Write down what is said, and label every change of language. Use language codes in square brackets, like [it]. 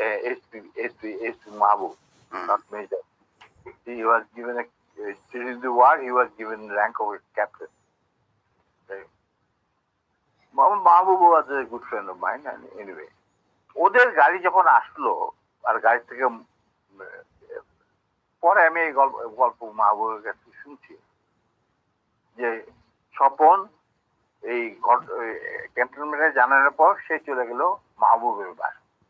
[bn] SP Mahbub, [en] not major. He was given during the war he was given rank of captain. [bn] Mahbub [en] was a good friend of mine, and anyway, [bn] ওদের গাড়ি যখন আসলো আর গাড়ি থেকে পরে আমি এই গল্প মাহবুবের কাছে শুনছি যে স্বপন এই ক্যান্টনমেন্টে জানানোর পর সে চলে গেল মাহবুবের বাসা।